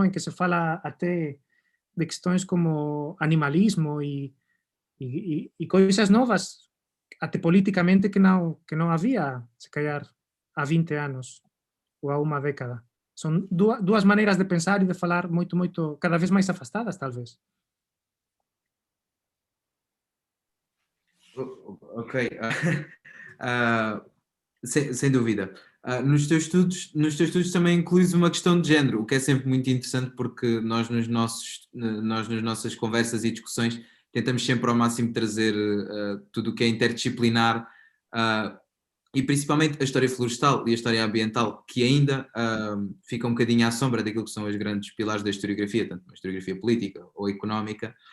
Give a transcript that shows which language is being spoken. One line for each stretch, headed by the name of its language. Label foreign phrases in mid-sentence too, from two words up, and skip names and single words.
Galician: En que se fala
Portuguese: até de questões como animalismo e coisas novas,
Galician: até políticamente que non había, se calhar, há 20 anos ou há unha década. Son dúas maneiras de pensar e de falar moito, cada vez máis afastadas, talvez. Ok.
Portuguese: Sem dúvida. Nos teus estudos também incluís uma questão de género, o que é sempre muito interessante, porque nós nas nossas conversas e discussões tentamos sempre ao máximo trazer tudo o que é interdisciplinar e principalmente a história florestal e a história ambiental, que ainda fica um bocadinho à sombra daquilo que são os grandes pilares da historiografia, tanto a historiografia política ou económica.